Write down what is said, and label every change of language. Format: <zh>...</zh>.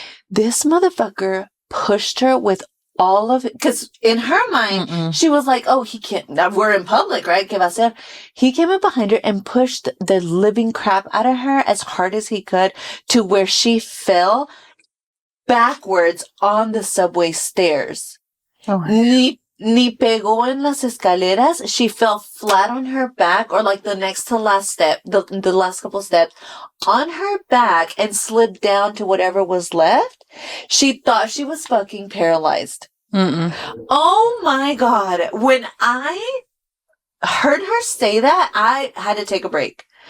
<en>This motherfucker pushed her with all of it, because in her mind, she was like, oh, he can't, we're in public, right?</en> <es>¿Qué va a hacer?</es> <en>He came up behind her and pushed the living crap out of her as hard as he could, to where she fell backwards on the subway stairs.</en> <es>Oh, ni pegó en las escaleras.</es> <en>She fell flat on her back, or like the next to last step, the last couple steps, on her back, and slid down to whatever was left. She thought she was fucking paralyzed. Oh my God. When I heard her say that, I had to take a break.</en>